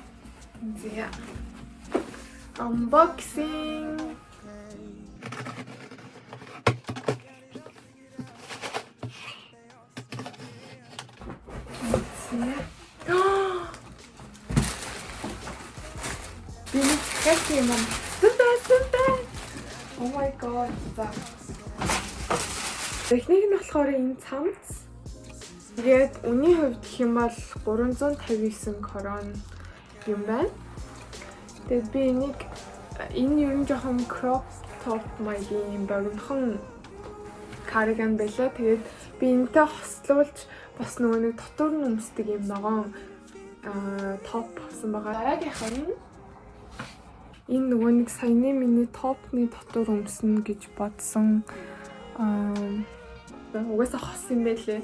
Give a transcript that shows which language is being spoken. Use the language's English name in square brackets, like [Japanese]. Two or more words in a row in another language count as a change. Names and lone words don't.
[Mongolian] За unboxing. Би нэг юм. Супер. [English] Oh my god. [Mongolian] За. Техник нь болохоор энэ цамц. Тэгээд үнийн хувьд гэх юм бол 359 крон юм байна. Тэгээд би энэ ер нь жоохон [English] crop top [Mongolian] маягийн богинохон cardigan байлаа. Тэгээд би энэтэй хослуулж бас нөгөө нэг дотор нь өмсдөг юм ногоон топ авсан байгаа. Дараагийнх нь энэ нөгөө нэг саяны миний топны дотор өмснө гэж бодсон угаасаа хос юм байлээ.